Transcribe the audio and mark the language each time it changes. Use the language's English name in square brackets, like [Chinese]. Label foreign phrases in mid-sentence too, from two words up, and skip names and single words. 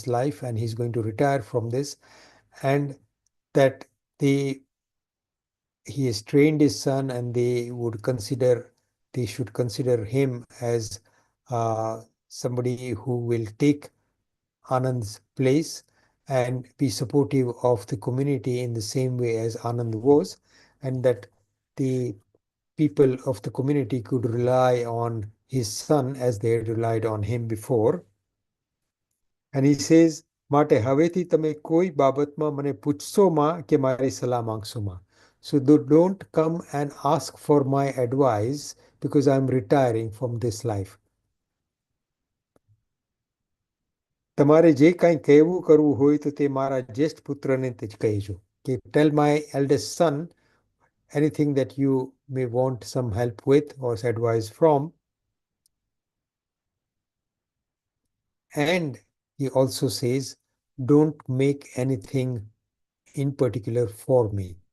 [English] life and he's going to retire from this, and that they he has trained his son and they should consider him as somebody who will take Anand's place and be supportive of the community in the same way as Anand was, and that the people of the community could rely on his son as they had relied on him before. And he says, [Gujarati] માટે હવેથી તમે કોઈ બાબતમાં મને પૂછશો માં કે મારી સલાહ માંગશો માં. [English] So don't come and ask for my advice because I'm retiring from this life. [Gujarati] તમારે જે કાંઈ કહેવું કરવું હોય તો તે મારા જ્યેષ્ઠ પુત્રને જ કહેજો. [English] કે tell my eldest son anything that you may want some help with or advice from. And he also says, don't make anything in particular for me.